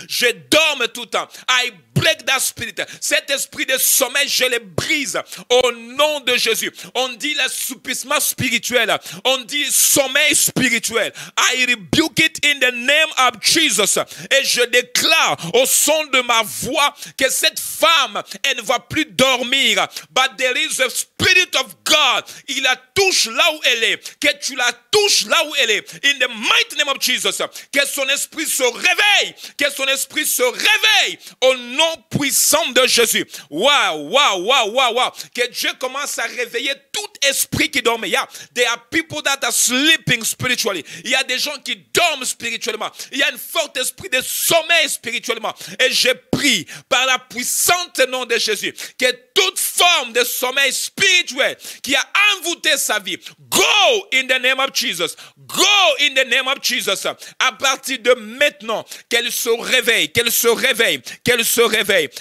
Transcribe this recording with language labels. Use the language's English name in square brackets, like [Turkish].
[French] Je dorme tout le temps. [English] I break that spirit. [French] Cet esprit de sommeil, je le brise au nom de Jésus. On dit l'assoupissement spirituel. On dit sommeil spirituel. [English] I rebuke it in the name of Jesus. [French] Et je déclare au son de ma voix que cette femme, elle ne va plus dormir. [English] But there is a spirit of God. [French] Il la touche là où elle est. Que tu la touches là où elle est. [English] In the mighty name of Jesus. [French] Que son esprit se réveille. Que son esprit se réveille au nom puissant de Jésus. Waouh, waouh, waouh, waouh, waouh. Que Dieu commence à réveiller tout esprit qui dormait. Yeah. [English] There are people that are sleeping spiritually. [French] Il y a des gens qui dorment spirituellement. Il y a un fort esprit de sommeil spirituellement. Et je prie par la puissante nom de Jésus que toute forme de sommeil spirituel qui a envoûté sa vie, [English] go in the name of Jesus. Go in the name of Jesus. [French] À partir de maintenant, qu'elle se réveille, qu'elle se réveille, qu'elle se réveille.